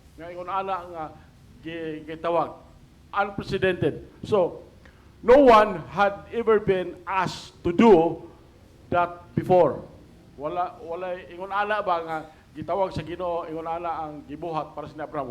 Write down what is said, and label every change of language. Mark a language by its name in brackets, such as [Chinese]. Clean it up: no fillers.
[Cebuano] Nga ingon ana nga gitawag. [English] Unprecedented. So, no one had ever been asked to do that before. [Cebuano] Wala ingon ana ba nga gitawag sa Ginoo, ingon ana ang gibuhat para sa Abraham.